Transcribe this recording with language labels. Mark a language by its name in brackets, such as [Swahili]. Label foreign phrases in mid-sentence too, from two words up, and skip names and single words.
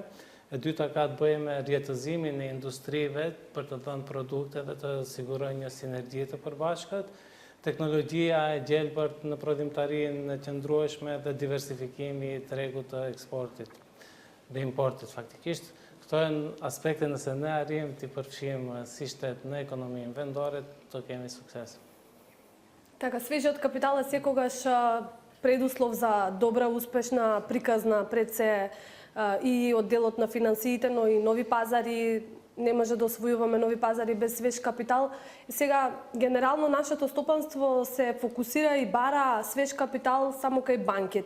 [Albanian] E dyta ka të bëjë me rjetëzimin e industrive për të dhënë produkte dhe të sigurojë një sinergji të përbashkët. Teknologjia e gjelbërt në prodhimtarinë e qëndrueshme dhe diversifikimi i tregut të eksportit dhe importit faktikisht. Këto janë aspekte nëse ne arrijmë të përfshijmë si shtet në ekonominë vendore, të kemi sukses. [Macedonian] Така, свежиот капитал е секогаш предуслов за добра, успешна, приказна пред се и одделот на финансиите, но и нови пазари. Не може да освојуваме нови пазари без свеж капитал. И сега, генерално, нашето стопанство се фокусира и бара свеж капитал само кај банките.